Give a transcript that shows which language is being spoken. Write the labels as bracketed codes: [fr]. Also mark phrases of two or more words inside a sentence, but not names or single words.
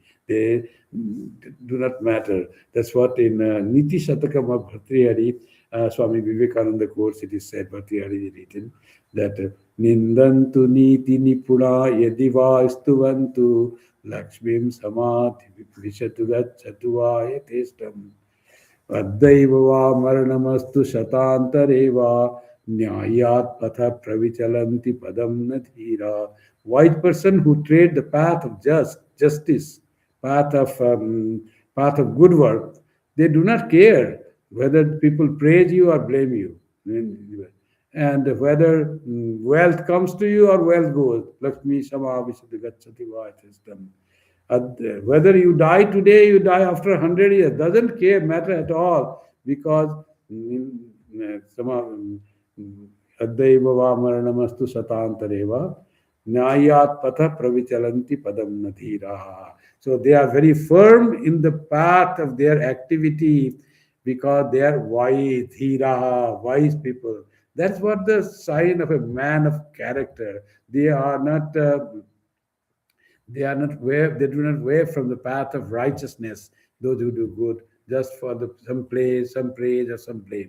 [en] They do not matter. That's what in Niti Shatakam of Bhartrihari, Swami Vivekananda quotes, it is said, Bhartrihari is written, that [sa] निन्दन्तु नीतिनिपुणा यदि वा स्तुवन्तु लक्ष्मीः समाविशतु गच्छतु वा यथेष्टम् अद्यैव वा मरणमस्तु युगान्तरे वा न्याय्यात् पथः प्रविचलन्ति पदं न धीराः. [en] Wise person who tread the path of justice, path of path of good work, they do not care whether people praise you or blame you, and whether wealth comes to you or wealth goes. [sa] लक्ष्मीः समाविशतु गच्छतु वा यथेष्टम्. [en] Whether you die today, you die after 100 years, doesn't care matter at all, because [sa] अद्यैव वा मरणमस्तु युगान्तरे वा न्याय्यात् पथः प्रविचलन्ति पदं न धीराः. [en] So they are very firm in the path of their activity because they are wise, dhira, wise people. That's what the sign of a man of character. They are not. They do not waver from the path of righteousness, those who do good, just for some praise or some blame.